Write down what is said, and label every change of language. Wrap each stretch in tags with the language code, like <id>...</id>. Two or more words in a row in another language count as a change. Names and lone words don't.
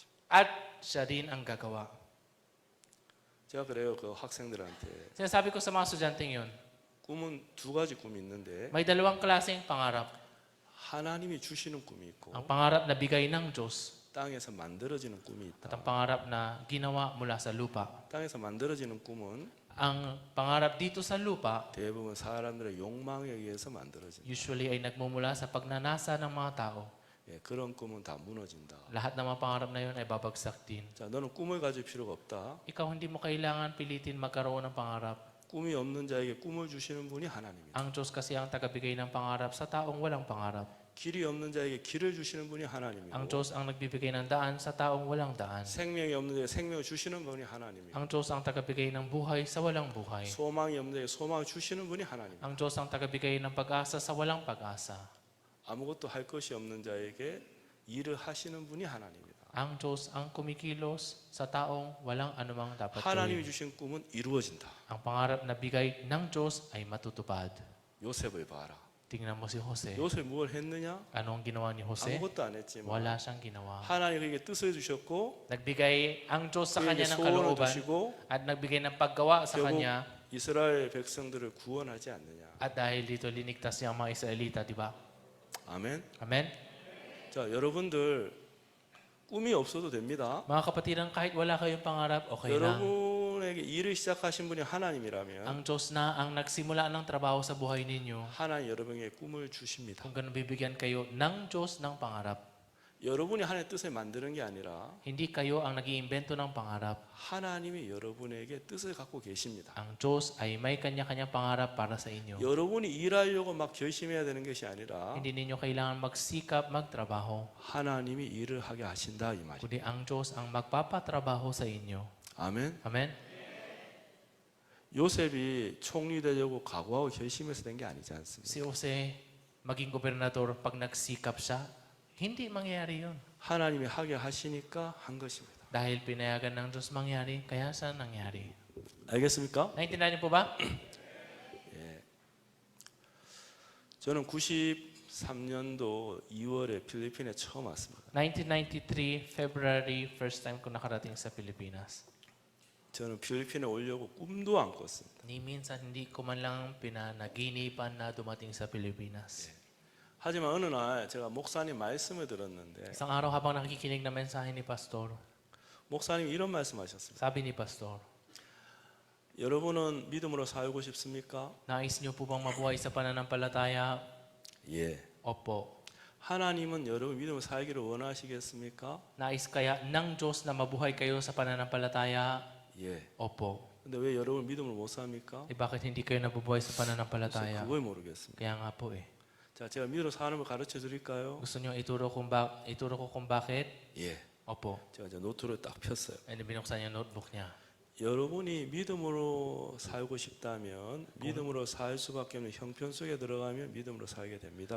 <tl>at siya rin ang gagawa.</tl> <ko>제가 그래요. 그 학생들한테</ko> <tl>Sinasabi ko sa mga estudyanteng yun,</tl> <ko>꿈은 두 가지 꿈이 있는데</ko> <tl>may dalawang klaseng pangarap.</tl> <ko>하나님이 주시는 꿈이 있고</ko> <tl>Ang pangarap na bigay ng Diyos</tl> <ko>땅에서 만들어지는 꿈이</ko> <tl>at</tl> <ko>있다.</ko> <tl>ang pangarap na ginawa mula sa lupa.</tl> <ko>땅에서 만들어지는 꿈은</ko> <tl>Ang pangarap dito sa lupa</tl> <ko>대부분 사람들의 욕망에 의해서 만들어진다.</ko> <tl>usually ay nagmumula sa pagnanasa ng mga tao.</tl> <ko>예, 그런 꿈은 다 무너진다.</ko> <tl>Lahat ng mga pangarap na yun ay babagsak din.</tl> <ko>자, 너는 꿈을 가질 필요가 없다.</ko> <tl>Ikaw hindi mo kailangan pilitin magkaroon ng pangarap.</tl> <ko>꿈이 없는 자에게 꿈을 주시는 분이 하나님입니다.</ko> <tl>Ang Diyos kasi ang tagabigay ng pangarap sa taong walang pangarap.</tl> <ko>길이 없는 자에게 길을 주시는 분이 하나님이고</ko> <tl>Ang Diyos ang nagbibigay ng daan sa taong walang daan.</tl> <ko>생명이 없는 자에게 생명을 주시는 분이 하나님이고</ko> <tl>Ang Diyos ang tagabigay ng buhay sa walang buhay.</tl> <ko>소망이 없는 자에게 소망을 주시는 분이 하나님이고</ko> <tl>Ang Diyos ang tagabigay ng pag-asa sa walang pag-asa.</tl> <ko>아무것도 할 것이 없는 자에게 일을 하시는 분이 하나님입니다.</ko> <tl>Ang Diyos ang kumikilos sa taong walang anumang dapat</tl> <ko>하나님이</ko> <tl>gawin.</tl> <ko>주신 꿈은 이루어진다.</ko> <tl>Ang pangarap na bigay ng Diyos ay matutupad.</tl> <ko>요셉을 봐라.</ko> <tl>Tingnan mo si Jose.</tl> <ko>요셉 뭘 했느냐?</ko> <tl>Ano ang ginawa ni Jose?</tl> <ko>아무것도 안 했지만</ko> <tl>Wala siyang ginawa.</tl> <ko>하나님 그에게 뜻을 주셨고</ko> <tl>Nagbigay ang Diyos sa</tl> <ko>그에게</ko> <tl>kanya ng</tl> <ko>소원을</ko> <tl>kalooban</tl> <ko>주시고</ko> <tl>at nagbigay ng paggawa sa</tl> <ko>결국</ko> <tl>kanya.</tl> <ko>이스라엘 백성들을 구원하지 않느냐.</ko> <tl>At dahil dito linigtas niya ang mga Israelita, di ba?</tl> <ko>아멘.</ko> <tl>Amen?</tl> <ko>자, 여러분들 꿈이 없어도 됩니다.</ko> <tl>Mga kapatiran, kahit wala kayong pangarap, okay lang.</tl> <ko>여러분에게 일을 시작하신 분이 하나님이라면</ko> <tl>Ang Diyos na ang nagsimula ng trabaho sa buhay ninyo,</tl> <ko>하나님 여러분에게 꿈을 주십니다.</ko> <tl>kung ganun bibigyan kayo ng Diyos ng pangarap.</tl> <ko>여러분이 하나님의 뜻을 만드는 게 아니라</ko> <tl>Hindi kayo ang nag-iimbento ng pangarap.</tl> <ko>하나님이 여러분에게 뜻을 갖고 계십니다.</ko> <tl>Ang Diyos ay may kanya-kanyang pangarap para sa inyo.</tl> <ko>여러분이 일하려고 막 결심해야 되는 것이 아니라</ko> <tl>Hindi ninyo kailangan magsikap, magtrabaho.</tl> <ko>하나님이 일을 하게 하신다 이 말이에요.</ko> <tl>Kundi ang Diyos ang magpapatrabaho sa inyo.</tl> <ko>아멘.</ko> <tl>Amen?</tl> <ko>요셉이 총리 되려고 각오하고 결심해서 된 게 아니지 않습니까?</ko> <tl>Si Jose, maging gobernador, pag nagsikap siya, hindi mangyayari yun.</tl> <ko>하나님이 하게 하시니까 한 것입니다.</ko> <tl>Dahil pinayagan ng Diyos mangyari, kaya siya nangyari.</tl> <ko>알겠습니까?</ko> <tl>Naintindihan niyo po ba?</tl> <ko>저는 93년도 2월에 필리핀에 처음 왔습니다.</ko> <tl>1993, February,</tl> <en>first time</en> <tl>ko nakarating sa Pilipinas.</tl> <ko>저는 필리핀에 오려고 꿈도 안 꿨습니다.</ko> <tl>Ni minsan hindi ko man lang pinanaginipan na dumating sa Pilipinas.</tl> <ko>하지만 어느 날 제가 목사님 말씀을 들었는데</ko> <tl>Isang araw habang nakikinig ng mensahe ni Pastor,</tl> <ko>목사님이 이런 말씀하셨습니다.</ko> <tl>sabi ni Pastor,</tl> <ko>여러분은 믿음으로 살고 싶습니까?</ko> <tl>nais niyo po bang mabuhay sa pananampalataya?</tl> <ko>예.</ko> <tl>Opo.</tl> <ko>하나님은 여러분 믿음으로 살기를 원하시겠습니까?</ko> <tl>Nais kaya ng Diyos na mabuhay kayo sa pananampalataya?</tl> <ko>예.</ko> <tl>Opo.</tl> <ko>근데 왜 여러분 믿음으로 못 삽니까?</ko> <tl>Eh bakit hindi kayo nabubuhay sa</tl> <ko>그래서</ko> <tl>pananampalataya?</tl> <ko>그걸 모르겠습니다.</ko> <tl>Kaya nga po eh.</tl> <ko>자, 제가 믿음으로 사는 걸 가르쳐 드릴까요?</ko> <tl>Gusto niyo ituro ko kung bakit?</tl> <ko>예.</ko> <tl>Opo.</tl> <ko>제가 이제 노트를 딱 폈어요.</ko> <tl>And binuksan niya notebook niya.</tl> <ko>여러분이 믿음으로 살고 싶다면 믿음으로 살 수밖에 없는 형편 속에 들어가면 믿음으로 살게 됩니다.</ko>